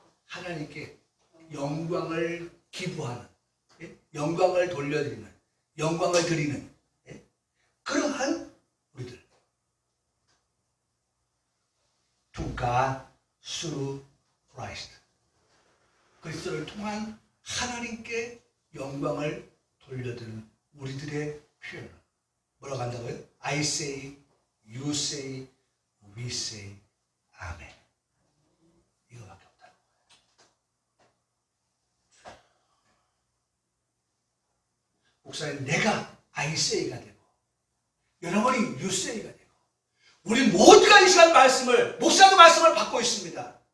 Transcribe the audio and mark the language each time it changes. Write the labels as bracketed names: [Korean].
[Korean] 하나님께 영광을 기부하는, 영광을 돌려드리는, 영광을 드리는 그러한 우리들. [English] To God through Christ. [Korean] 그리스도를 통한 하나님께 영광을 돌려드리는 우리들의 표현을 뭐라고 한다고요? [English] I say, you say, we say, 아멘. [Korean] 이거밖에 없다는 거예요. 목사님, 내가 [English] I say [Korean] 가 되고 여러분이 [English] you say [Korean] 가 되고 우리 모두가 이 시간 말씀을, 목사의 말씀을 받고 있습니다.